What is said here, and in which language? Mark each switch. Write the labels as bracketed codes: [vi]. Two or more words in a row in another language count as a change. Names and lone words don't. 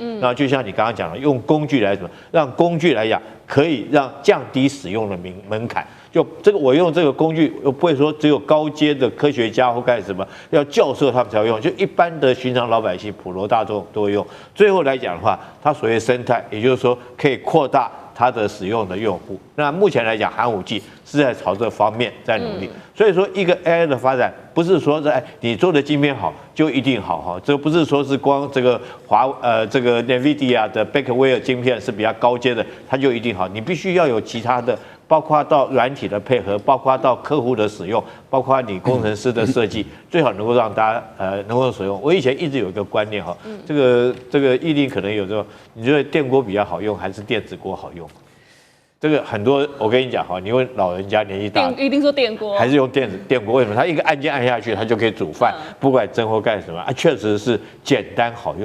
[zh] 然後就像你剛剛講的，用工具來什麼，讓工具來講可以讓降低使用的門檻。就這個我用這個工具，又不會說只有高階的科學家或幹什麼，要教授他們才會用，就一般的尋常老百姓、普羅大眾都會用。最後來講的話，它所謂生態，也就是說可以擴大它的使用的用戶。那目前來講，寒武紀是在朝這方面在努力。所以說，一個 AI 的發展不是說在你做的晶片好就一定好哈，這不是說是光這個這個 NVIDIA 的 Blackwell 晶片是比較高階的，它就一定好。你必須要有其他的，包括到軟體的配合，包括到客戶的使用，包括你工程師的設計，最好能夠讓大家能夠使用。我以前一直有一個觀念哈，這個議定可能有這種，你覺得電鍋比較好用還是電子鍋好用？這個很多，我跟你講哈，你問老人家年紀大，一定說電鍋，還是用電鍋？為什麼？他一個按鍵按下去，他就可以煮飯，不管蒸或幹什麼啊，確實是簡單好用。